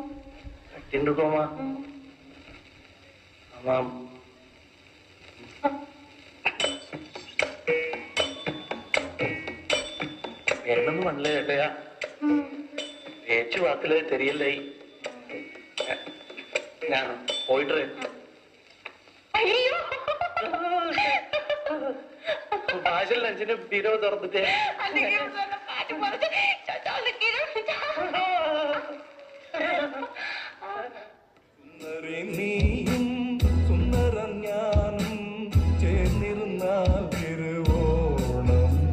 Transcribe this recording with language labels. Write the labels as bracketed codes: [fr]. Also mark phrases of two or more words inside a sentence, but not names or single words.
[ta] தின்றுக்கோமா? ஆமாம். என்னன்னு பண்ணல இல்லையா? பேச்சு வாக்குல தெரியலை. நான் போயிடுறேன். [ml] ഭാഷയിൽ അഞ്ചിന് ബീരോ തുറന്നിട്ടേ നീയും സുന്ദരം ഞാനും ചേർന്നിരുന്നാൽ തിരുവോണം.